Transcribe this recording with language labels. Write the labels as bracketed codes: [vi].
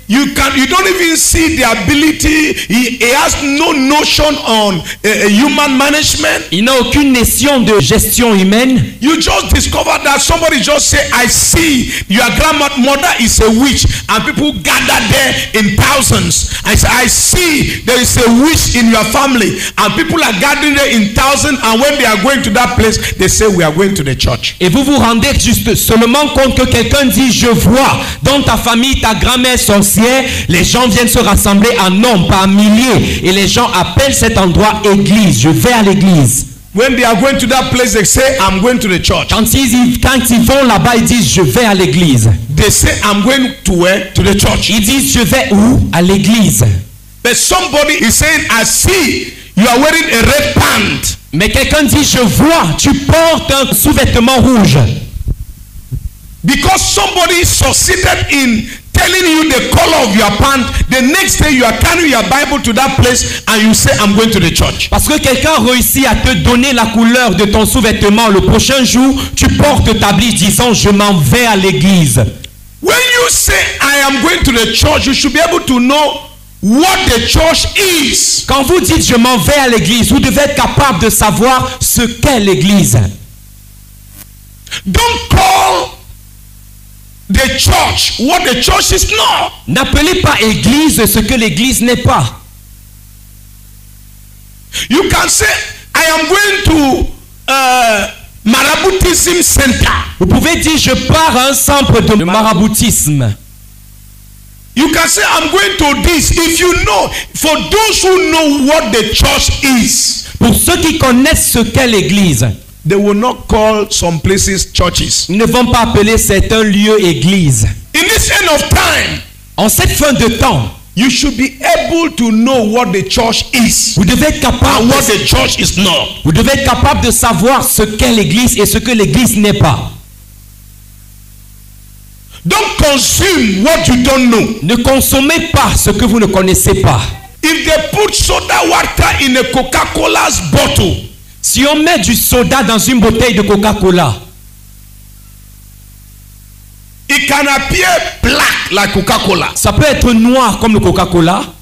[en] You don't even see the ability. He has no notion on human management. [fr] Il n'a aucune notion de gestion humaine. [en] You just discover that somebody just say, I see your grandmother is a witch, and people gather there in thousands. I see there is a witch in your family, and people are gathering there in thousands, and when they are going to that place, they say, we are going to the church. [fr] Et vous vous rendez juste seulement compte que quelqu'un dit je vois dans ta famille ta grand-mère sorcière, les gens viennent se rassembler en nombre par milliers et les gens appellent cet endroit église. Je vais à l'église. [en] When they are going to that place, they say, I'm going to the church. [fr] Quand ils vont là-bas, ils disent je vais à l'église. [en] They say, I'm going to where? To the church. [fr] Ils disent je vais où? À l'église. [en] But somebody is saying, I see you are wearing a red pant. [fr] Mais quelqu'un dit je vois, tu portes un sous-vêtement rouge. [en] Because somebody succeeded in telling you the color of your pant, the next day you are carrying your Bible to that place and you say, I'm going to the church. [fr] Parce que quelqu'un réussit à te donner la couleur de ton sous-vêtement. Le prochain jour, tu portes ta Bible disant je m'en vais à l'église. [en] When you say, I am going to the church, you should be able to know what the church is. [fr] Quand vous dites je m'en vais à l'église, vous devez être capable de savoir ce qu'est l'église. [en] Don't call the church what the church is not. [fr] N'appelez pas église ce que l'église n'est pas. [en] You can say, I am going to Maraboutism Center. [fr] Vous pouvez dire je pars à un centre de maraboutisme. [en] You can say, I'm going to this. If you know, for those who know what the church is, [fr] Pour ceux qui connaissent ce qu'est l'église, [en] they will not call some places churches. [fr] ils ne vont pas appeler certains lieux église. [en] In this end of time, [fr] En cette fin de temps, [en] you should be able to know what the church is [fr] vous devez être capable [en] and what the church is not. [fr] Vous devez être capable de savoir ce qu'est l'église et ce que l'église n'est pas. [en] Don't consume what you don't know. [fr] Ne consommez pas ce que vous ne connaissez pas. [en] If they put soda water in a Coca-Cola's bottle, [fr] Si on met du soda dans une bouteille de Coca-Cola, [en] it can appear black like Coca-Cola. ça peut être noir comme le Coca-Cola.